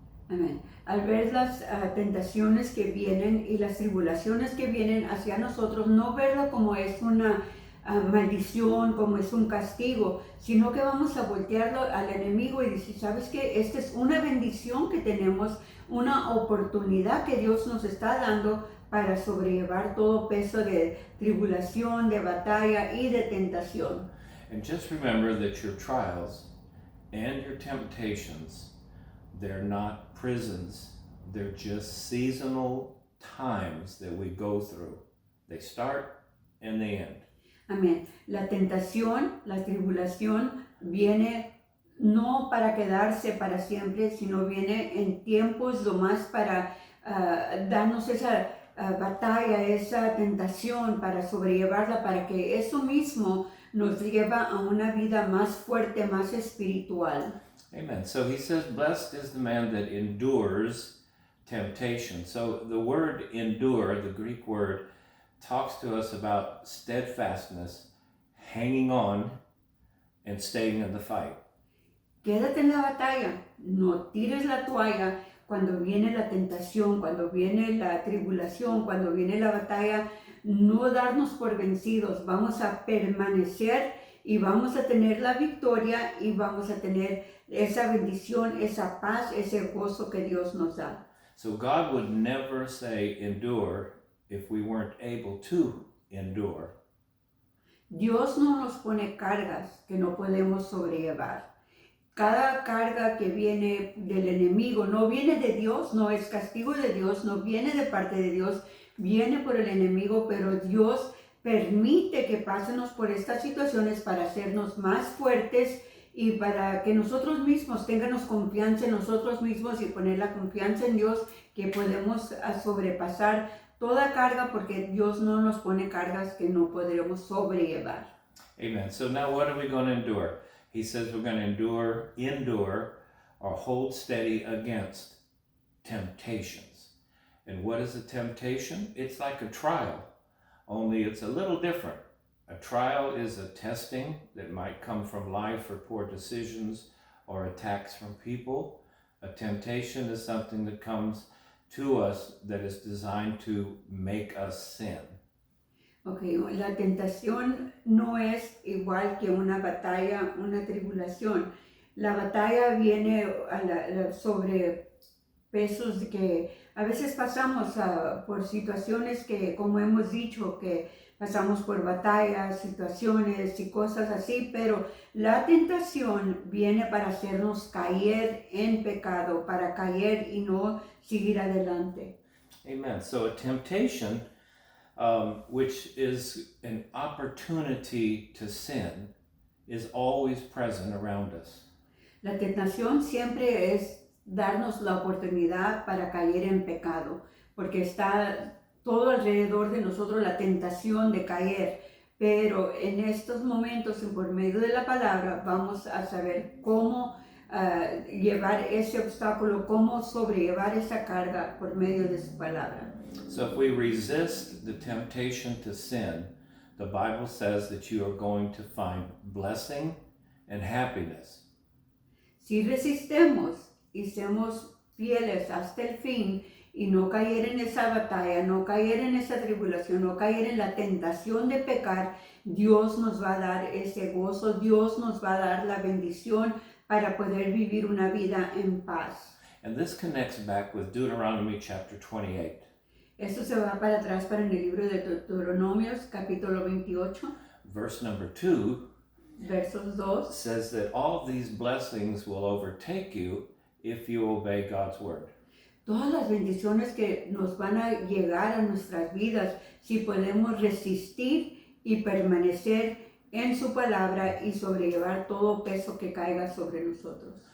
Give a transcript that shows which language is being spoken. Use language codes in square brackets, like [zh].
[es] Amén. Al ver las tentaciones que vienen y las tribulaciones que vienen hacia nosotros, no verlo como es una maldición, como es un castigo, sino que vamos a voltearlo al enemigo y decir, ¿sabes qué? Esta es una bendición que tenemos, una oportunidad que Dios nos está dando para sobrellevar todo peso de tribulación, de batalla y de tentación. [en] And just remember that your trials and your temptations, they're not prisons, they're just seasonal times that we go through. They start and they end. [es] Amén. La tentación, la tribulación viene no para quedarse para siempre, sino viene en tiempos lo más para darnos esa batalla, esa tentación, para sobrellevarla, para que eso mismo nos lleva a una vida más fuerte, más espiritual. [en] Amen. So he says, blessed is the man that endures temptation. So the word endure, the Greek word, talks to us about steadfastness, hanging on, and staying in the fight. [es] Quédate en la batalla, no tires la toalla cuando viene la tentación, cuando viene la tribulación, cuando viene la batalla, no darnos por vencidos, vamos a permanecer y vamos a tener la victoria y vamos a tener esa bendición, esa paz, ese gozo que Dios nos da. [en] So God would never say endure if we weren't able to endure. [es] Dios no nos pone cargas que no podemos sobrellevar. Cada carga que viene del enemigo no viene de Dios, no es castigo de Dios, no viene de parte de Dios, viene por el enemigo, pero Dios permite que pasemos por estas situaciones para hacernos más fuertes y para que nosotros mismos tengamos confianza en nosotros mismos y poner la confianza en Dios, que podemos sobrepasar toda carga, porque Dios no nos pone cargas que no podremos sobrellevar. [en] Amen. So now what are we going to endure? He says we're going to endure or hold steady against temptations. And what is a temptation? It's like a trial, only it's a little different. A trial is a testing that might come from life or poor decisions or attacks from people. A temptation is something that comes to us that is designed to make us sin. [es] Okay, la tentación no es igual que una batalla, una tribulación. La batalla viene sobre pesos que a veces pasamos por situaciones que, como hemos dicho, que pasamos por batallas, situaciones y cosas así, pero la tentación viene para hacernos caer en pecado, para caer y no seguir adelante. [en] Amen. So a temptation, which is an opportunity to sin, is always present around us. [es] La tentación siempre es darnos la oportunidad para caer en pecado, porque está todo alrededor de nosotros la tentación de caer, pero en estos momentos, por medio de la palabra, vamos a saber cómo llevar ese obstáculo, cómo sobrellevar esa carga por medio de su palabra. [en] So if we resist the temptation to sin, the Bible says that you are going to find blessing and happiness. [es] Si resistemos y seamos fieles hasta el fin y no caer en esa batalla, no caer en esa tribulación, no caer en la tentación de pecar, Dios nos va a dar ese gozo, Dios nos va a dar la bendición para poder vivir una vida en paz. [en] And this connects back with Deuteronomy chapter 28. [es] Esto se va para atrás para en el libro de Deuteronomios, capítulo 28, [en] Verse number 2 [es] versos 2. [en] says that all these blessings will overtake you if you obey God's word. [es] Todas las bendiciones que nos van a llegar a nuestras vidas si podemos resistir y permanecer en su palabra y sobrellevar todo peso que caiga sobre nosotros.